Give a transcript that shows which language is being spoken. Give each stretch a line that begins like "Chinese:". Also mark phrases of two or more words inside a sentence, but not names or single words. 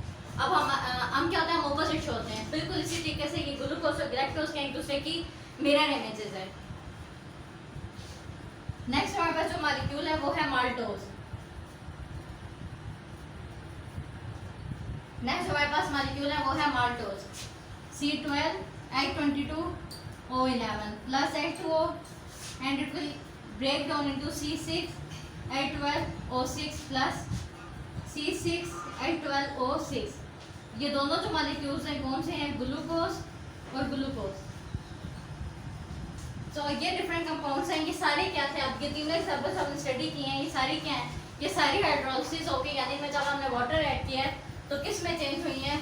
Hindi: अब हम क्या होते हैं, हम
English: opposite show
Hindi: होते हैं। बिल्कुल इसी तरीके से ये ग्लूकोज और ग्लैक्टोज क्या एक दूसरे की
English: mirror images
Hindi: है। नेक्स्ट हमारे पास जो मॉलिक्यूल है वो है माल्टोज। नेक्स्ट हमारे पास मॉलिक्यूल है वो है माल्टोज,
English: C12H22O11 plus H2O and it will break down into C6H12O6। 12O6 प्लस C6H12O6।
Hindi: ये दोनों जो मॉलिक्यूल्स हैं कौन से हैं? ग्लूकोज और ग्लूकोज। तो ये
English: different compounds
Hindi: हैं। ये सारे क्या थे? अब ये तीनों एग्जांपल्स हमने स्टडी किए हैं। ये सारी क्या हैं? ये सारी हाइड्रोलिसिस होके, यानी में जब हमने
English: water add
Hindi: किया है तो किस में चेंज हुई हैं?